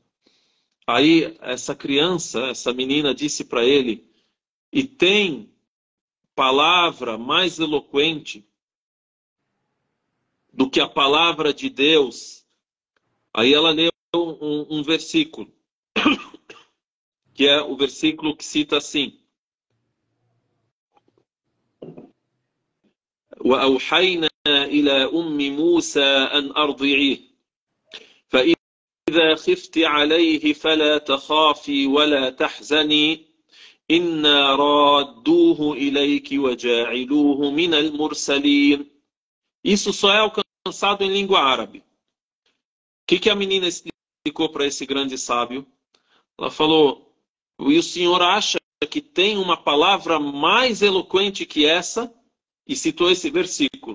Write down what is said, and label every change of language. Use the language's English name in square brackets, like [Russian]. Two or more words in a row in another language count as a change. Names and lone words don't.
[Portuguese] Aí essa menina disse para ele, e tem palavra mais eloquente do que a palavra de Deus? Aí ela leu um versículo, que é o versículo que cita assim, [Arabic] وأوحينا إلى أم موسى أن أرضعيه فإذا خفت عليه فلا تخافي ولا تحزني إنا رادوه إليك وجاعلوه من المرسلين. [Portuguese] Isso só é alcançado em língua árabe. O que a menina explicou para esse grande sábio? Ela falou, e o senhor acha que tem uma palavra mais eloquente que essa? E citou esse versículo.